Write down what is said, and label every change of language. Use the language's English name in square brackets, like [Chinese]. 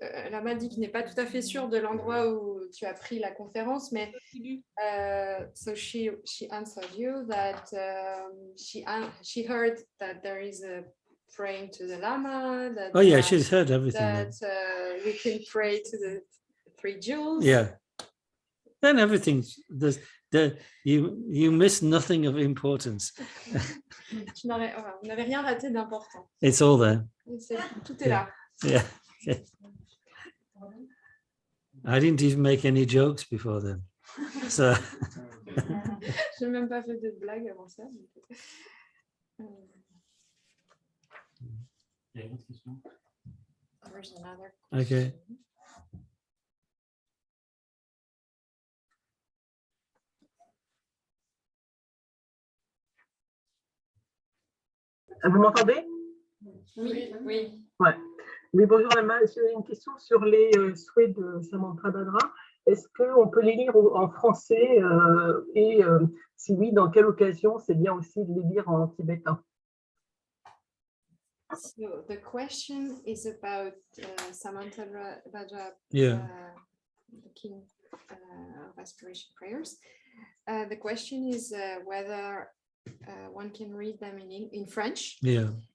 [French] Lama dit qu'il n'est pas tout à fait sûr de l'endroit où tu as pris la conférence, mais [English] so she answered you that she heard that there is a praying to the Lama. That, Oh yeah, she's heard everything. That we can pray to the three jewels. Yeah. Then everything. You miss nothing of importance. [French] Vous n'avez rien raté d'important. [English] It's all there. [French] Tout est là. [English] Yeah. I didn't even make any jokes before then. So [French] Je n'ai même pas fait de blague avant ça. [English] There's another okay. [French] Vous m'entendez? Oui, oui. Ouais. Oui, bonjour Lama. J'ai une question sur les souhaits de Samantabhadra. Est-ce qu'on peut les lire en français et si oui, dans quelle occasion c'est bien aussi de les lire en tibétain? [English] So the question is about Samantabhadra, Yeah. the king of aspiration prayers. The question is whether one can read them in French, Yeah.